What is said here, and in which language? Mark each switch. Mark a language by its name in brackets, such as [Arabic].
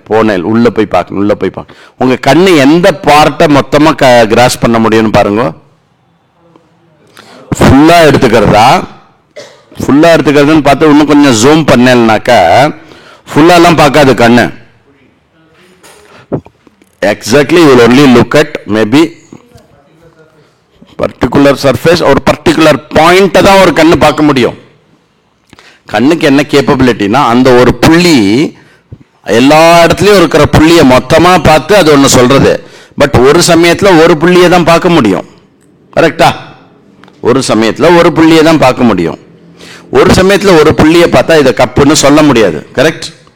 [Tamil] போனேன் உள்ள போய் பார்க்கணும், உள்ள போய் பார்க்க. உங்க கண்ணு எந்த பார்ட்டை மொத்தமா கிராஸ் பண்ண முடியும்னு பாருங்க. ஃபுல்லா எடுத்துக்கிறதா? ஃபுல்லா எடுத்துக்கிறதுன்னு பார்த்து இன்னும் கொஞ்சம் ஜூம் பண்ணேன்னாக்கா ஃபுல்லாலாம் பார்க்காது கண்ணு. [English] Exactly, you will only look at maybe particular surface or particular point [Tamil] தான் ஒரு கண்ணு பார்க்க முடியும். கண்ணுக்கு என்ன கேப்பபிலிட்டினா, அந்த ஒரு புள்ளி எல்லா இடத்துலயும் இருக்கிற புள்ளியை மொத்தமா பார்த்து அது ஒன்று சொல்றது. பட் ஒரு சமயத்துல ஒரு புள்ளியை தான் பார்க்க முடியும். கரெக்டா? ஒரு சமயத்துல ஒரு புள்ளியை தான் பார்க்க முடியும். ஒரு சமயத்துல ஒரு புள்ளியை பார்த்தா இதை கப்புன்னு சொல்ல முடியாது. கரெக்ட்?